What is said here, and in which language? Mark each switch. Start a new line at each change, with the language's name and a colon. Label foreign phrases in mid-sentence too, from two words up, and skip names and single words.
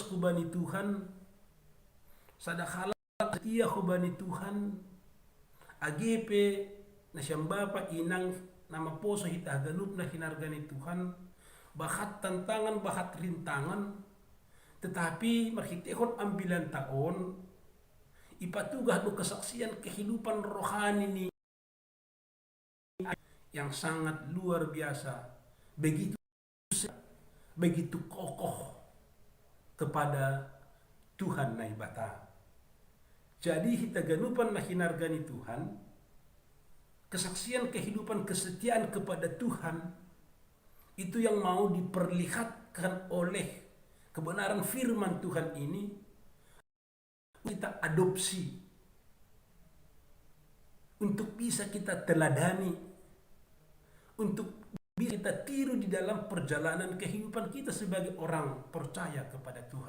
Batak Simalungun: kubani Tuhan, sadakala setia kubani Tuhan, agepe na siyang bapa inang na maposo hita ganup na hinargani Tuhan, bahat tantangan, bahat rintangan, tetapi marhitehon ambilan taon, ipatugah do
Indonesian: kesaksian kehidupan rohani
Batak Simalungun: ni
Indonesian: yang sangat luar biasa, begitu kokoh kepada Tuhan
Batak Simalungun: naibata. Jadi hitaganupan na hinargani Tuhan,
Indonesian: kesaksian kehidupan kesetiaan kepada Tuhan, itu yang mau diperlihatkan oleh kebenaran firman Tuhan ini, kita adopsi, untuk bisa kita teladani, untuk bisa kita tiru di dalam perjalanan kehidupan kita sebagai orang percaya kepada Tuhan.